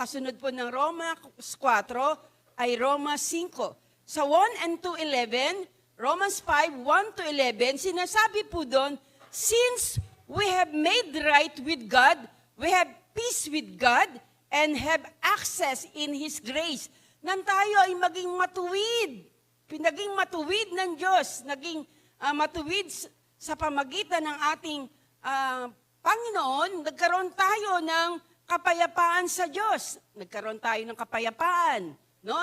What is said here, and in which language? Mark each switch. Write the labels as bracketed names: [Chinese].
[Filipino] Kasunod po ng Romans 4 ay Romans 5. [English] Sa 1 and 2:11, Romans 5, 1-11, [Filipino] sinasabi po doon, [English] "Since we have made right with God, we have peace with God, and have access in His grace." [Filipino] Nang tayo ay maging matuwid, pinaging matuwid ng Diyos, naging matuwid sa pamagitan ng ating Panginoon, nagkaroon tayo ng kapayapaan sa Diyos. Nagkaroon tayo ng kapayapaan, no?